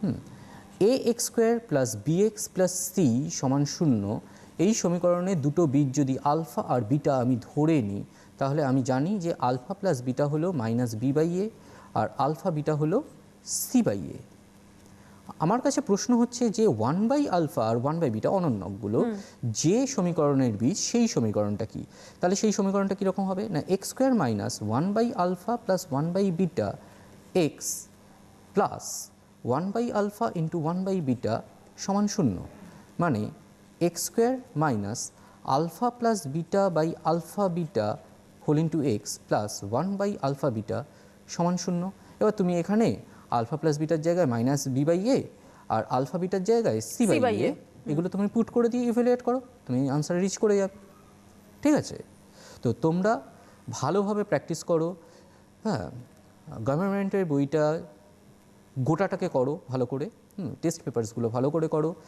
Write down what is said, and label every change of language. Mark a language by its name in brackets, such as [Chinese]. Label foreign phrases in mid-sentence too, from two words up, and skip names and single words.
[Bangla] ax² + bx + c = 0 এই সমীকরণে দুটো বীজ যদি আলফা আর বিটা আমি ধরে নিই, তাহলে আমি জানি যে আলফা প্লাস বিটা হলো -b/a আর আলফা বিটা হলো c/a। আমার কাছে প্রশ্ন হচ্ছে যে 1/α আর 1/β অনন্যকগুলো যে সমীকরণের বীজ, সেই সমীকরণটা কি? তাহলে সেই সমীকরণটা কীরকম হবে না, x² - 1/α + 1/β x প্লাস 1/α × 1/β = 0, মানে x² - α + β/α/β [English] whole into [Bangla] x প্লাস 1/α/β = 0। এবার তুমি এখানে আলফা প্লাস বিটার জায়গায় -b/a আর আলফা বিটার জায়গায় c/a এগুলো তুমি পুট করে দিয়ে ইভ্যালুয়েট করো, তুমি [English] answer reach [Bangla] করে যাবে। ঠিক আছে, তো তোমরা ভালোভাবে প্র্যাকটিস করো। হ্যাঁ, গভর্নমেন্টের বইটা গোটাটাকে করো ভালো করে, [English] test papers [Bangla] ভালো করে করো।